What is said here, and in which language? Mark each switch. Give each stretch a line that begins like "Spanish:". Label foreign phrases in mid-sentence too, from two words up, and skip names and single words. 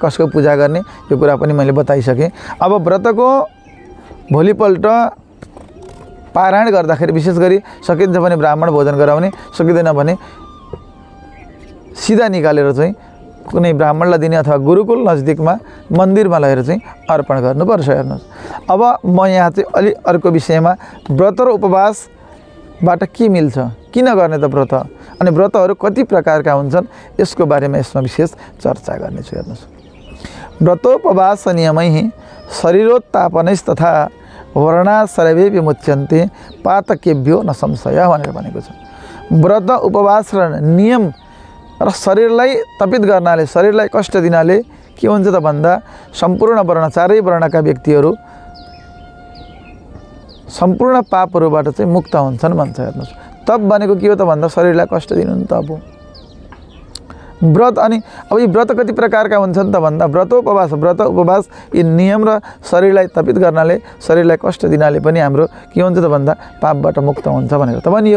Nepali: कसको पूजा गर्ने यो कुरा पनि मैले बताइसकेँ। अब व्रतको भोलिपल्ट पारायण गर्दाखेरि विशेष गरी सकिन्छ भने ब्राह्मण भोजन गराउने, सकिँदैन भने सिधा निकालेर चाहिँ कुनै ब्राह्मणलाई दिने अथवा गुरुकुल नजिकमा मन्दिरमा लगेर चाहिँ अर्पण गर्नुपर्छ। हेर्नुहोस्, अब म यहाँ चाहिँ अलि अर्को विषयमा व्रत र उपवासबाट के मिल्छ, किन गर्ने त व्रत, अनि व्रतहरू कति प्रकारका हुन्छन् यसको बारेमा यसमा विशेष चर्चा गर्नेछु। हेर्नुहोस्,
Sanskrit: व्रतोपवास नियमै शरीरोत्तापनैस् तथा वर्णा सर्वे विमुच्यन्ते पातकेभ्यो न संशय
Nepali: भनेर भनेको छ। व्रत उपवास र नियम र शरीरलाई तपित गर्नाले, शरीरलाई कष्ट दिनाले के हुन्छ त भन्दा सम्पूर्ण वर्ण, चारै वर्णका व्यक्तिहरू सम्पूर्ण पापहरूबाट चाहिँ मुक्त हुन्छन् भन्छ। हेर्नुहोस्, तप भनेको के हो त भन्दा शरीरलाई कष्ट दिनु नि तप हो। व्रत अनि अब यी व्रत कति प्रकारका हुन्छन् त भन्दा व्रत उपवास यी नियम र शरीरलाई तपित गर्नाले, शरीरलाई कष्ट दिनाले पनि हाम्रो के हुन्छ त भन्दा पापबाट मुक्त हुन्छ भनेर त भनियो।